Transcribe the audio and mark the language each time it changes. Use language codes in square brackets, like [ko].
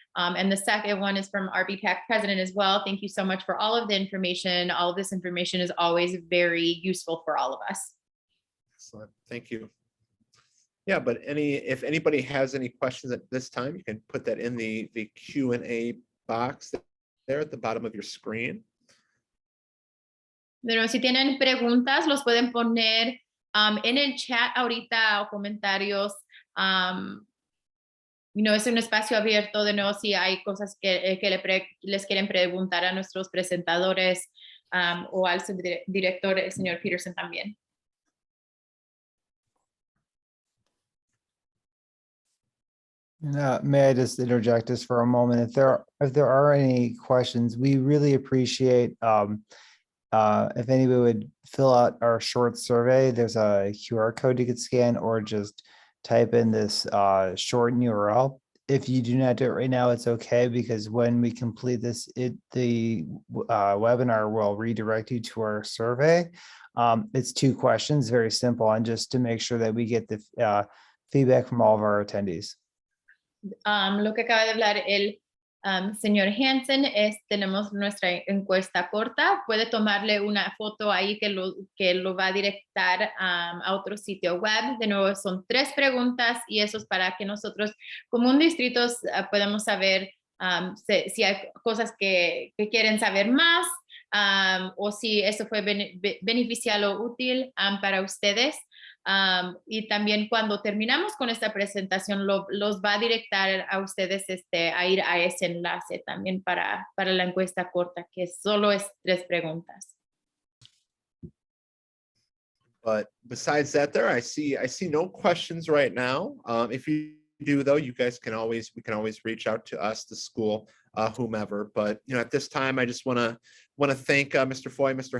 [en] And the second one is from RBPAC president as well. Thank you so much for all of the information. All of this information is always very useful for all of us. Excellent. Thank you. Yeah, but if anybody has any questions at this time, you can put that in the Q&A box there at the bottom of your screen. [es] Pero si tienen preguntas, los pueden poner en el chat ahorita, o comentarios. Es un espacio abierto. De nuevo, si hay cosas que les quieren preguntar a nuestros presentadores, o al subdirector, el señor Peterson, también. [en] May I just interject just for a moment? If there are any questions, we really appreciate if anybody would fill out our short survey. There's a QR code you could scan, or just type in this shortened URL. If you do not do it right now, it's okay, because when we complete this, the webinar will redirect you to our survey. It's 2 questions, very simple, and just to make sure that we get the feedback from all of our attendees. [es] Lo que acaba de hablar el señor Hansen es, tenemos nuestra encuesta corta. Puede tomarle una foto ahí que lo va a directar a otro sitio web. De nuevo, son 3 preguntas, y eso es para que nosotros como un distrito podamos saber si hay cosas que quieren saber más, o si eso fue beneficial o útil para ustedes. Y también cuando terminamos con esta presentación, los va a directar a ustedes a ir a ese enlace también para la encuesta corta, que solo es 3 preguntas. [en] But besides that, I see no questions right now. If you do, though, we can always reach out to us, the school, whomever. But at this time, I just want to thank Mr. Foy, Mr.